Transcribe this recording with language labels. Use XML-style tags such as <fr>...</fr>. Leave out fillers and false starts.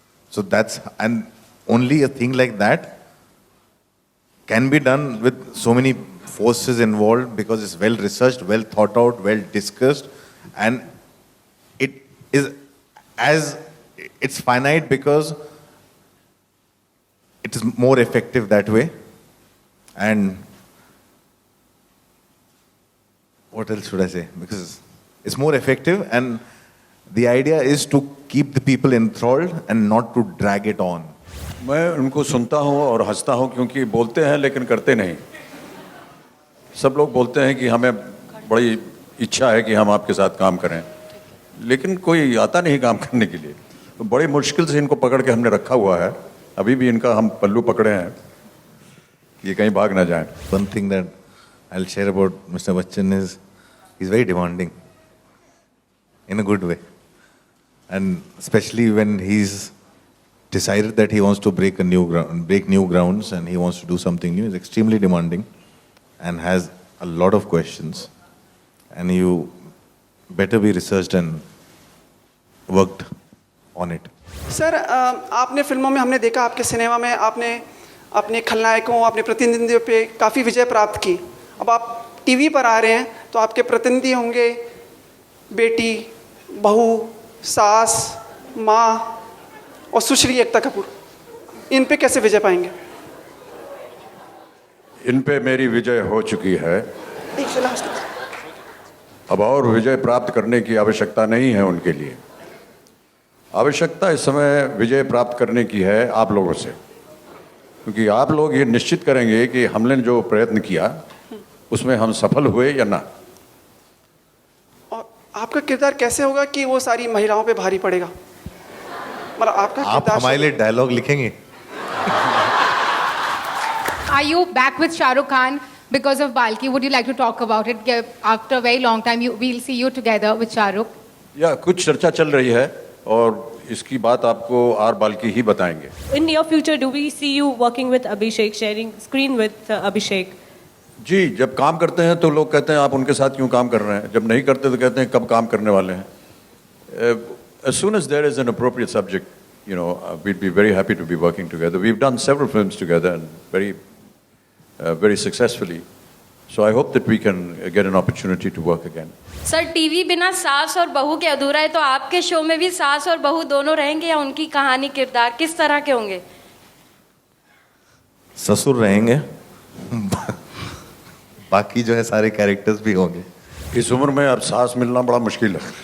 <en>So that's, and only a thing like that can be done with so many forces involved because it's well researched, well thought out, well discussed, and it is as it's finite because it is more effective that way. And what else should I say? Because it's more effective, and the idea is to keep the people enthralled and not to drag it on.</en> <hi>मैं उनको सुनता हूँ और हंसता हूँ क्योंकि बोलते हैं लेकिन करते नहीं। सब लोग बोलते हैं कि हमें बड़ी इच्छा है कि हम आपके साथ काम करें, लेकिन कोई आता नहीं काम करने के लिए। तो बड़ी मुश्किल से इनको पकड़ के हमने रखा हुआ है। अभी भी इनका हम पल्लू पकड़े हैं कि ये कहीं भाग ना जाएं।</hi> <en>One thing that I'll share about Mr. Bachchan is he's very demanding in a good way. And especially when he's decided that he wants to break new grounds and he wants to do something new, he's extremely demanding and has a lot of questions. And you better be researched and worked on it.</en> <hi>Sir, आपने फिल्मों में हमने देखा, आपके cinema में आपने अपने खलनायकों, अपने प्रतिनिधियों पे काफ़ी विजय प्राप्त की। अब आप टीवी पर आ रहे हैं तो आपके प्रतिनिधि होंगे बेटी, बहू, सास, माँ और सुश्री एकता कपूर। इन पे कैसे विजय पाएंगे? इन पे मेरी विजय हो चुकी है। अब और विजय प्राप्त करने की आवश्यकता नहीं है उनके लिए। आवश्यकता इस समय विजय प्राप्त करने की है आप लोगों से, क्योंकि आप लोग ये निश्चित करेंगे कि हमने जो प्रयत्न किया उसमें हम सफल हुए या ना। और आपका किरदार कैसे होगा कि वो सारी महिलाओं पे भारी पड़ेगा? मतलब आपका आप हमारे लिए डायलॉग लिखेंगे?</hi> <en>Are you back with Shah Rukh Khan because of Balki? Would you like to talk about it? After a very long time, we'll see you together with Shah Rukh.</en> <hi>या कुछ चर्चा चल रही है और इसकी बात आपको आर बाल्की ही बताएंगे।</hi> <en>In near future, do we see you working with Abhishek, sharing screen with Abhishek?</en> <hi>जी, जब काम करते हैं तो लोग कहते हैं आप उनके साथ क्यों काम कर रहे हैं, जब नहीं करते तो कहते हैं कब काम करने वाले हैं।</hi> <en>As soon as there is an appropriate subject, you know, we'd be very happy to be working together. We've done several films together and very successfully. So I hope that we can get an opportunity to work again.</en> <hi>Sir TV बिना सास और बहू के अधूरा है, तो आपके show में भी सास और बहू दोनों रहेंगे या उनकी कहानी किरदार किस तरह के होंगे? ससुर रहेंगे, बाकी जो है सारे कैरेक्टर्स भी होंगे। इस उम्र में अब सास मिलना बड़ा मुश्किल है।</hi>